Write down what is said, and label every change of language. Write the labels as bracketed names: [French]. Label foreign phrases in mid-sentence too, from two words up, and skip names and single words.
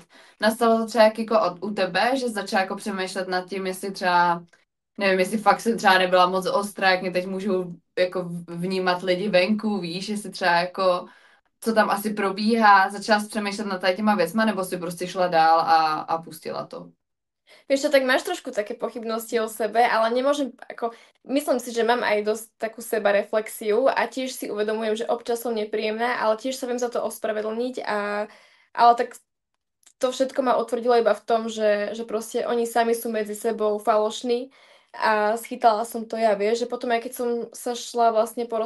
[Czech] Nastalo to třeba jako u tebe, že začal jako přemýšlet nad tím, jestli třeba, nevím, jestli fakt jsem třeba nebyla moc ostrá, jak mě teď můžou jako vnímat lidi venku, víš, jestli třeba jako, co tam asi probíhá, začala jsi přemýšlet nad těma věcma, nebo si prostě šla dál a pustila to? [Slovak] Vieš čo, tak máš trošku také pochybnosti o sebe, ale nemôžem, ako, myslím si, že mám aj dosť takú sebareflexiu a tiež si uvedomujem, že občas som nepríjemná, ale tiež sa viem za to ospravedlniť ale tak to všetko ma utvrdilo iba v tom, že proste oni sami sú medzi sebou falošní a schytala som to ja, vieš, že potom aj keď som sa šla vlastne porozprávať